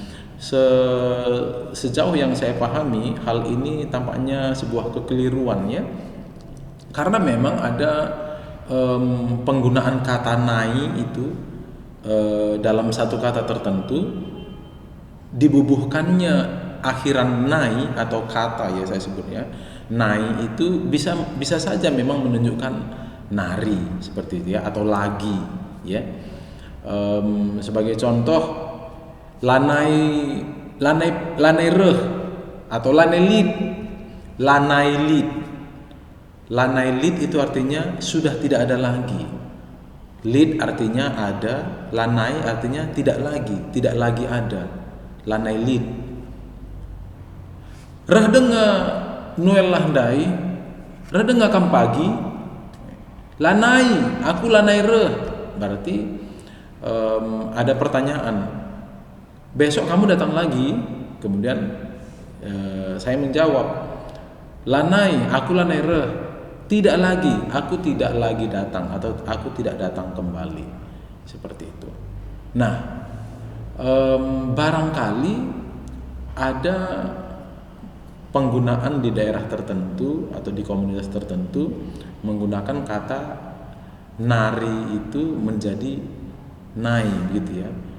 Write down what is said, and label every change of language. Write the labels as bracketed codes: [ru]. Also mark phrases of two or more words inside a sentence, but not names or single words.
[id] sejauh yang saya pahami hal ini tampaknya sebuah kekeliruan ya, karena memang ada penggunaan kata nai itu dalam satu kata tertentu, dibubuhkannya akhiran nai atau kata ya saya sebutnya nai itu bisa saja memang menunjukkan nari seperti itu ya, atau lagi ya. Sebagai contoh [btx] lanai reh [id] atau [btx] lanai lid [id] itu artinya sudah tidak ada lagi. Lid artinya ada, lanai artinya tidak lagi ada. [btx] Lanai lid. Reh denga Noel lahdai, reh denga kam pagi, lanai, aku lanai reh. [id] Berarti ada pertanyaan. Besok kamu datang lagi? Kemudian saya menjawab, [btx] lanai, aku lanai reh. [id] Tidak lagi, aku tidak lagi datang atau aku tidak datang kembali. Seperti itu. Nah, barangkali ada penggunaan di daerah tertentu atau di komunitas tertentu menggunakan kata nari itu menjadi nai gitu ya.